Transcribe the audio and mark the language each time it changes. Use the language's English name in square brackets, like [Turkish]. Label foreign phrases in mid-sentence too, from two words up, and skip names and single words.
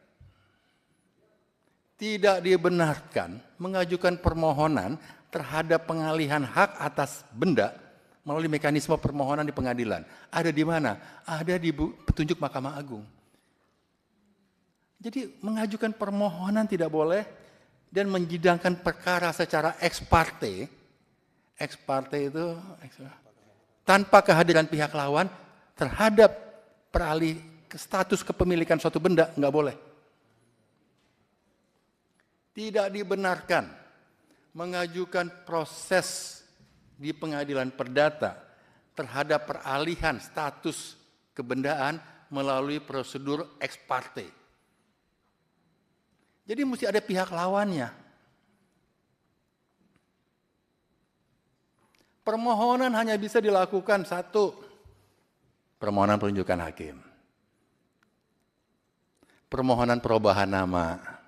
[Indonesian] Tidak dibenarkan mengajukan permohonan terhadap pengalihan hak atas benda melalui mekanisme permohonan di pengadilan. Ada di mana? Ada di petunjuk Mahkamah Agung. Jadi mengajukan permohonan tidak boleh dan menyidangkan perkara secara [Latin] ex parte. Ex parte [Indonesian] itu tanpa kehadiran pihak lawan terhadap peralih status kepemilikan suatu benda, nggak boleh. Tidak dibenarkan mengajukan proses di pengadilan perdata terhadap peralihan status kebendaan melalui prosedur [Latin] ex parte. [Indonesian] Jadi mesti ada pihak lawannya. Permohonan hanya bisa dilakukan satu, permohonan penunjukan hakim. Permohonan perubahan nama.